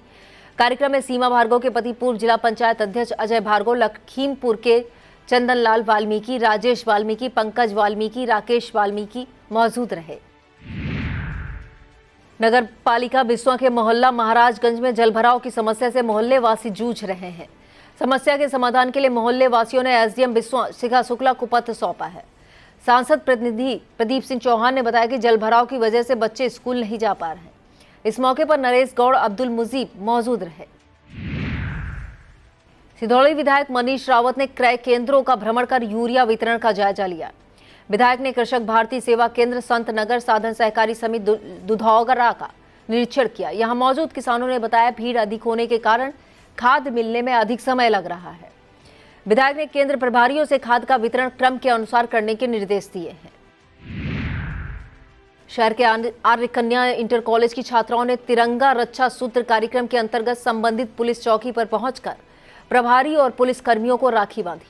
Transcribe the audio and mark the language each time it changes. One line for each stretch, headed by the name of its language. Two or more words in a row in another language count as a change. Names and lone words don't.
Hindi: कार्यक्रम में सीमा भार्गव के पति पूर्व जिला पंचायत अध्यक्ष अजय भार्गव, लखीमपुर के चंदनलाल वाल्मीकि, राजेश वाल्मीकि, पंकज वाल्मीकि, राकेश वाल्मीकि मौजूद रहे। नगर पालिका बिस्वा के मोहल्ला महाराजगंज में जलभराव की समस्या से मोहल्ले वासी जूझ रहे हैं। समस्या के समाधान के लिए मोहल्ले वासियों ने एसडीएम बिस्वा शिखा शुक्ला को पत्र सौंपा है। सांसद प्रतिनिधि प्रदीप सिंह चौहान ने बताया कि जलभराव की वजह से बच्चे स्कूल नहीं जा पा रहे हैं। इस मौके पर नरेश गौड़, अब्दुल मुजीब मौजूद रहे। सिधौली विधायक मनीष रावत ने क्रय केंद्रों का भ्रमण कर यूरिया वितरण का जायजा लिया। विधायक ने कृषक भारती सेवा केंद्र, संत नगर साधन सहकारी समिति दुधौगरा का निरीक्षण किया। यहां मौजूद किसानों ने बताया भीड़ अधिक होने के कारण खाद मिलने में अधिक समय लग रहा है। विधायक ने केंद्र प्रभारियों से खाद का वितरण क्रम के अनुसार करने के निर्देश दिए हैं। शहर के आर्य कन्या इंटर कॉलेज की छात्राओं ने तिरंगा रक्षा सूत्र कार्यक्रम के अंतर्गत संबंधित पुलिस चौकी पर पहुंचकर प्रभारी और पुलिस कर्मियों को राखी बांधी।